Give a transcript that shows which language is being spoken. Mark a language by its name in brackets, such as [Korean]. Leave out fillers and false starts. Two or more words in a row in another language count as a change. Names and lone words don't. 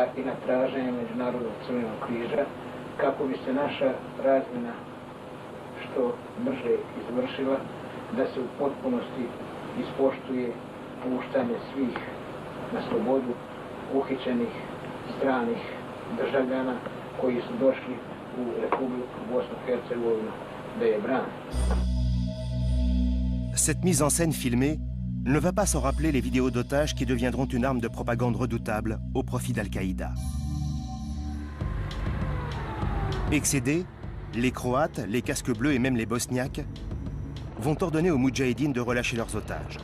[Bosnian] i na traženje Međunarodnog crvenog križa kako bi se naša razmjena što brže izvršila, da se u potpunosti ispoštuje puštanje svih na slobodu uhićenih stranih državljana koji su došli u Republiku Bosnu-Hercegovinu da je brane. [French] Cette mise en scène filmée ne va pas sans rappeler les vidéos d'otages qui deviendront une arme de propagande redoutable au profit d'Al-Qaïda. Excédés, les Croates, les casques bleus et même les Bosniaques vont ordonner aux Moudjahidines de relâcher leurs otages.